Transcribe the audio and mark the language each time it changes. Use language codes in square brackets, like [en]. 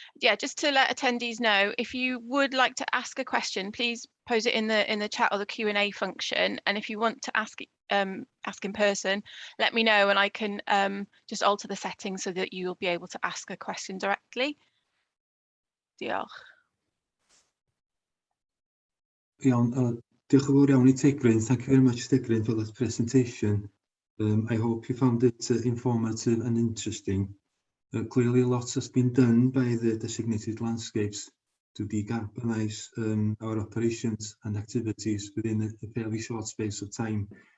[en] Yeah, just to let attendees know, if you would like to ask a question, please pose it in the chat or the Q&A function. And if you want to ask in person, let me know and I can just alter the settings so that you'll be able to ask a question directly. [cy] Diolch. Iawn, diolch yn fawr iawn I Tegrin. [en] Thank you very much, Tegrin, for that presentation. I hope you found it informative and interesting. Clearly, a lot has been done by the designated landscapes to decarbonise our operations and activities within a fairly short space of time.